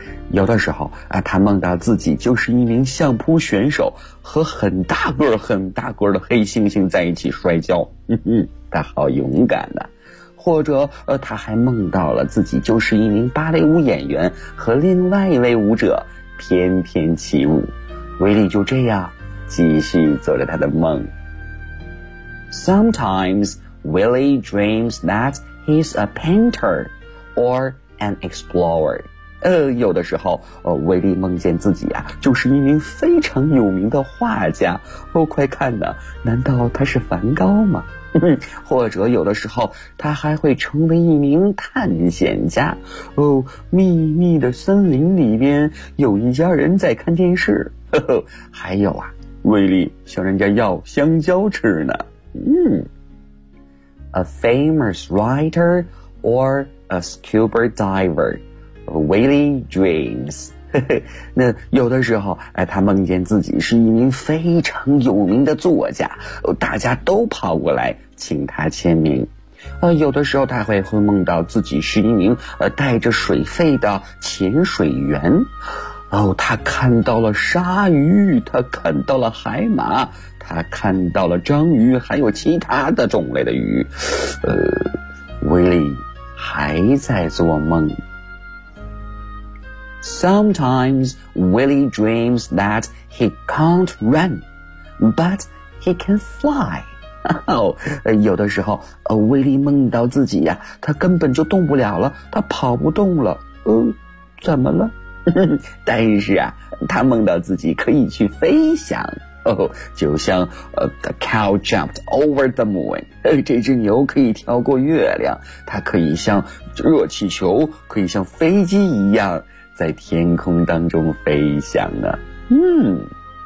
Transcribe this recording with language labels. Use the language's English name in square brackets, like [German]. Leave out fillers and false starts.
[Chinese] 有的时候啊，他梦到自己就是一名相扑选手，和很大个很大个的黑猩猩在一起摔跤。他好勇敢的。或者他还梦到了自己就是一名芭蕾舞演员，和另外一位舞者翩翩起舞。 Willy就这样继续做着他的梦。 [English] Sometimes,Willy dreams that he's a painter or an explorer. [Chinese] 有的时候威利梦见自己啊就是一名非常有名的画家。哦，快看呢，难道他是梵高吗？或者有的时候他还会成为一名探险家。哦，秘密的森林里边有一家人在看电视。呵呵，还有啊，威利向人家要香蕉吃呢。 [English] 嗯。A famous writer or a scuba diver, Willy dreams. [Chinese] 那有的时候，他梦见自己是一名非常有名的作家，大家都跑过来请他签名。有的时候他会梦到自己是一名带着水肺的潜水员。哦，他看到了鲨鱼，他看到了海马，他看到了章鱼，还有其他的种类的鱼。威利还在做梦。 [English] Sometimes Willy dreams that he can't run, but he can fly. [Chinese] 有的时候，威力梦到自己呀，他根本就动不了了，他跑不动了。怎么了？但是啊，他梦到自己可以去飞翔。就像 [English] the cow jumped over the moon， [Chinese] 这只牛可以跳过月亮，它可以像热气球，可以像飞机一样在天空当中飞翔啊。